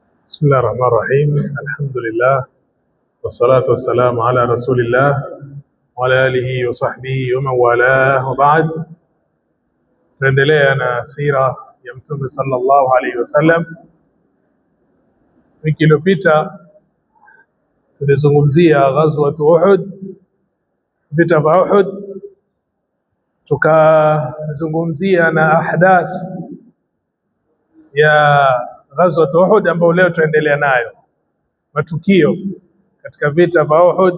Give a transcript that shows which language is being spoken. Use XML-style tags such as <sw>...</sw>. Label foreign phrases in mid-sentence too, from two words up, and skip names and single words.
<ar>بسم الله الرحمن الرحيم. الحمد لله والصلاة والسلام على رسول الله وعلى آله وصحبه ومن والاه وبعد.</ar> <sw>tuendelea na sira ya Mtume</sw> <ar>صلى الله عليه وسلم.</ar> <sw>Wiki iliyopita tulizungumzia ghazwat Uhud, vita vya Uhud, tukazungumzia na ahdath ya ghazwat Uhud ambao leo tuendelea nayo, matukio katika vita vya Uhud.</sw>